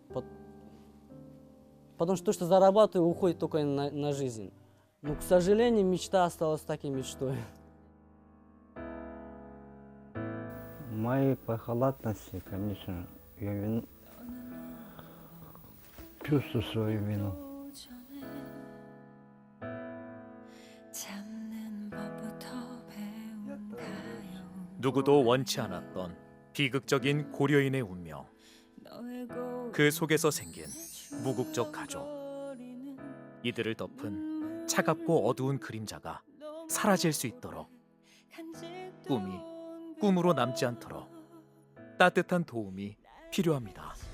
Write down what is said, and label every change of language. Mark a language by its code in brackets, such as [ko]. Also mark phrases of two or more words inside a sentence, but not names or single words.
[ru] Потому что то, что зарабатываю, уходит только на жизнь. Но, к сожалению, мечта осталась такой мечтой. Моей по халатности, конечно, я чувствую свою вину. [ko] 누구도 원치 않았던 비극적인 고려인의 운명. 그 속에서 생긴 무국적 가족. 이들을 덮은 차갑고 어두운 그림자가 사라질 수 있도록 꿈이 꿈으로 남지 않도록 따뜻한 도움이 필요합니다.